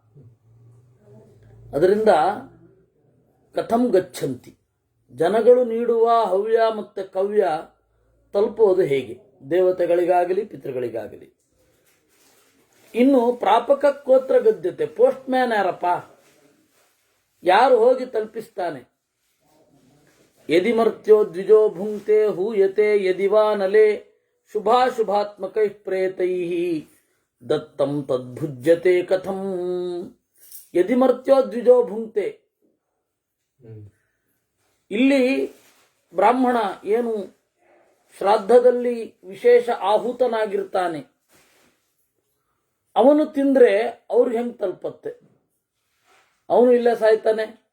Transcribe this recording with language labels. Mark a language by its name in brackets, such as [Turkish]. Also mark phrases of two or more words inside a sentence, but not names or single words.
[Kannada] ಅದರಿಂದ [Sanskrit] ಕಥಂ ಗಚ್ಚಂತಿ, [Kannada] ಜನಗಳು ನೀಡುವ ಹವ್ಯ ಮತ್ತು ಕವ್ಯ ತಲುಪುವುದು ಹೇಗೆ, ದೇವತೆಗಳಿಗಾಗಲಿ ಪಿತೃಗಳಿಗಾಗಲಿ. ಇನ್ನು [Sanskrit] ಪ್ರಾಪಕ ಕೋತ್ರ ಗದ್ಯತೆ, [Kannada] ಪೋಸ್ಟ್ ಮ್ಯಾನ್ ಯಾರಪ್ಪ, ಯಾರು ಹೋಗಿ ತಲುಪಿಸ್ತಾನೆ? [Sanskrit] ಯದಿ ಮರ್ತ್ಯೋ ದ್ವಿಜೋ ಭುಂಕ್ತೆ ಹೂಯತೆ ಯದಿವಾ ನಲೆ ಶುಭಾಶುಭಾತ್ಮಕೈ ಪ್ರೇತೈ ದತ್ತಂ ತದ್ಭುಜ್ಯತೆ ಕಥಂ. ಯದಿ ಮರ್ತ್ಯೋ ದ್ವಿಜೋ ಭುಂಕ್ತೆ, [Kannada] ಇಲ್ಲಿ ಬ್ರಾಹ್ಮಣ ಏನು ಶ್ರಾದ್ದದಲ್ಲಿ ವಿಶೇಷ ಆಹುತನಾಗಿರ್ತಾನೆ, ಅವನು ತಿಂದ್ರೆ ಅವ್ರಿಗೆ ಹೆಂಗೆ ತಲುಪತ್ತೆ? ಅವನು ಇಲ್ಲೇ ಸಾಯ್ತಾನೆ.